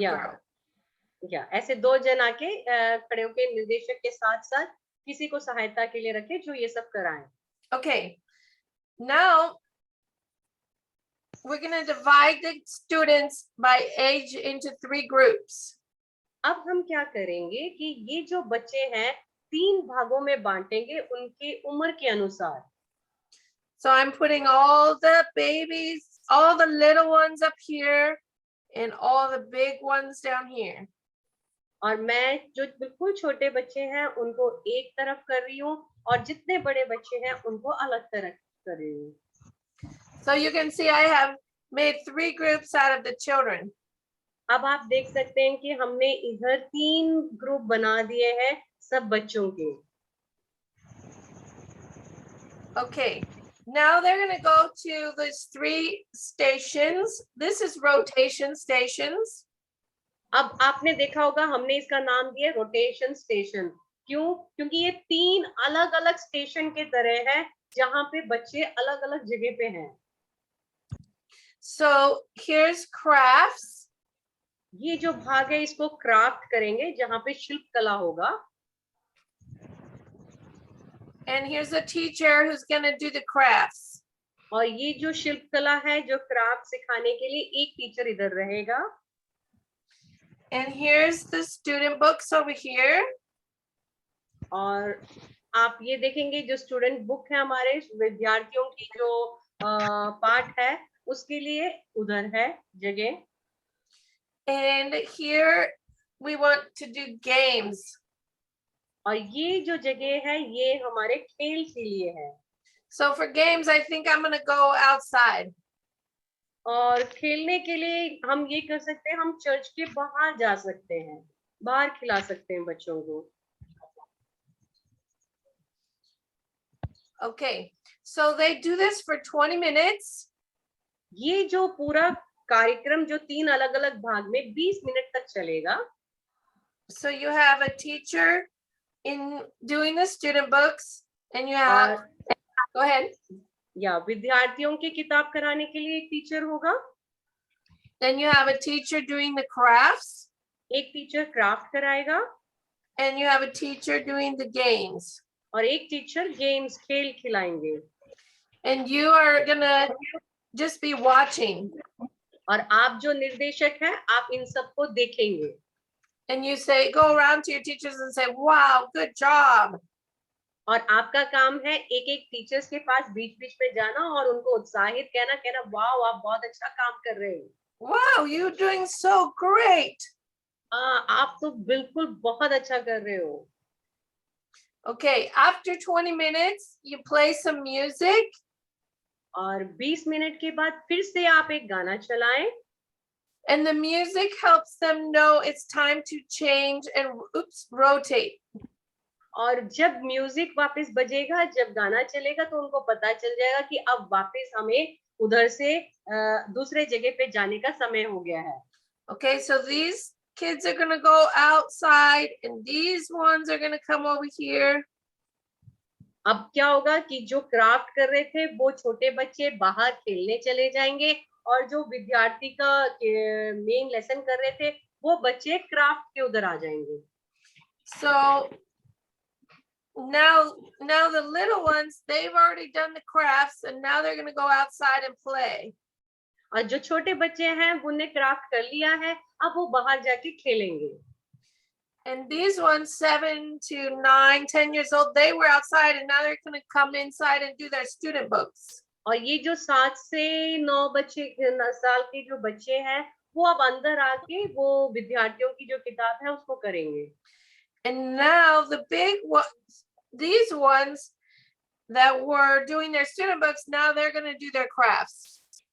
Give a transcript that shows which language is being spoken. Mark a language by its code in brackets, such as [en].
[hi] या [en] girl. [hi] या ऐसे दो जन आके खड़े होके निर्देशक के साथ साथ किसी को सहायता के लिए रखे जो ये सब कराएं. [en] Okay, now we're going to divide the students by age into 3 groups. [hi] अब हम क्या करेंगे कि ये जो बच्चे हैं 3 भागों में बांटेंगे उनके उम्र के अनुसार. [en] So I'm putting all the babies, all the little ones up here and all the big ones down here. [hi] और मैं जो बिल्कुल छोटे बच्चे हैं उनको एक तरफ कर रही हूँ और जितने बड़े बच्चे हैं उनको अलग तरफ कर रही हूँ. [en] So you can see I have made 3 groups out of the children. [hi] अब आप देख सकते हैं कि हमने इधर 3 ग्रुप बना दिए हैं सब बच्चों के. [en] Okay, now they're going to go to these 3 stations. This is rotation stations. [hi] अब आपने देखा होगा हमने इसका नाम दिया रोटेशन स्टेशन. क्यों? क्योंकि ये 3 अलग अलग स्टेशन के तरह है जहां पे बच्चे अलग अलग जगह पे हैं. [en] So here's crafts. [hi] ये जो भाग है इसको क्राफ्ट करेंगे जहां पे शिल्प कला होगा. [en] And here's a teacher who's going to do the crafts. [hi] और ये जो शिल्प कला है जो क्राफ्ट सिखाने के लिए एक टीचर इधर रहेगा. [en] And here's the student books over here. [hi] और आप ये देखेंगे जो स्टूडेंट बुक है हमारे विद्यार्थियों की जो पाठ है उसके लिए उधर है जगह. [en] And here we want to do games. [hi] और ये जो जगह है ये हमारे खेल के लिए है. [en] So for games, I think I'm going to go outside. [hi] और खेलने के लिए हम ये कर सकते हैं हम चर्च के बाहर जा सकते हैं बाहर खिला सकते हैं बच्चों को. [en] Okay, so they do this for 20 minutes. [hi] ये जो पूरा कार्यक्रम जो 3 अलग अलग भाग में 20 मिनट तक चलेगा. [en] So you have a teacher in doing the student books and you have, go ahead. [hi] या विद्यार्थियों की किताब कराने के लिए एक टीचर होगा. [en] Then you have a teacher doing the crafts. [hi] एक टीचर क्राफ्ट कराएगा. [en] And you have a teacher doing the games. [hi] और एक टीचर गेम्स खेल खिलाएंगे. [en] And you are gonna just be watching. [hi] और आप जो निर्देशक हैं आप इन सबको देखेंगे. [en] And you say, go around to your teachers and say, wow, good job. [hi] और आपका काम है एक एक टीचर्स के पास बीच बीच में जाना और उनको उत्साहित कहना वाओ आप बहुत अच्छा काम कर रहे हो. [en] Wow, you're doing so great. [hi] आप तो बिल्कुल बहुत अच्छा कर रहे हो. [en] Okay, after 20 minutes, you play some music. [hi] और 20 मिनट के बाद फिर से आप एक गाना चलाएं. [en] And the music helps them know it's time to change and rotate. [hi] और जब म्यूजिक वापस बजेगा जब गाना चलेगा तो उनको पता चल जाएगा कि अब वापस हमें उधर से दूसरे जगह पे जाने का समय हो गया है. [en] Okay, so these kids are going to go outside and these ones are going to come over here. [hi] अब क्या होगा कि जो क्राफ्ट कर रहे थे वो छोटे बच्चे बाहर खेलने चले जाएंगे और जो विद्यार्थी का मेन लेसन कर रहे थे वो बच्चे क्राफ्ट के उधर आ जाएंगे. [en] So now the little ones, they've already done the crafts and now they're going to go outside and play. [hi] और जो छोटे बच्चे हैं उन्हें क्राफ्ट कर लिया है अब वो बाहर जाके खेलेंगे. [en] And these ones, 7 to 9, 10 years old, they were outside and now they're going to come inside and do their student books. [hi] और ये जो 7 से 9 साल के जो बच्चे हैं वो अब अंदर आके वो विद्यार्थियों की जो किताब है उसको करेंगे. [en] And now the big ones, these ones that were doing their student books, now they're going to do their crafts.